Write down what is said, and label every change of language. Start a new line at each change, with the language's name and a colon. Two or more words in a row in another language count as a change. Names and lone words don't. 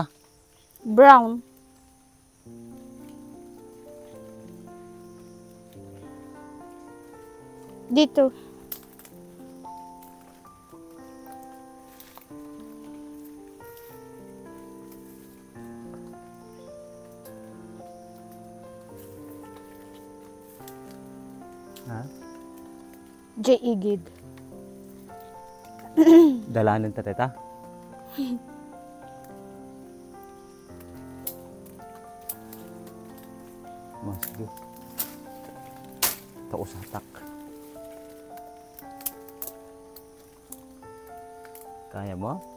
Filipino: Brown. Dito. Ha? Igid. Dalanan ta teta. Sige. Taos hatak. Kaya mo?